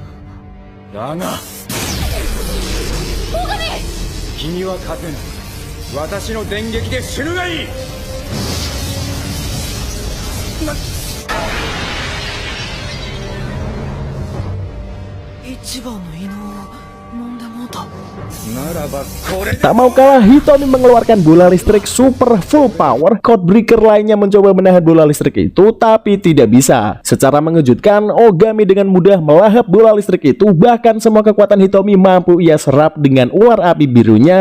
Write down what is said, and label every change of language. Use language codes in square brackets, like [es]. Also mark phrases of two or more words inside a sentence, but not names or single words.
[ja] だが君は勝てない。私の電撃で死ぬがいい。一番の異能を飲んでもうた。 [id] Tak mau kalah, Hitomi mengeluarkan bola listrik super full power. Codebreaker lainnya mencoba menahan bola listrik itu, tapi tidak bisa. Secara mengejutkan, Ogami dengan mudah melahap bola listrik itu. Bahkan semua kekuatan Hitomi mampu ia serap dengan ular api birunya.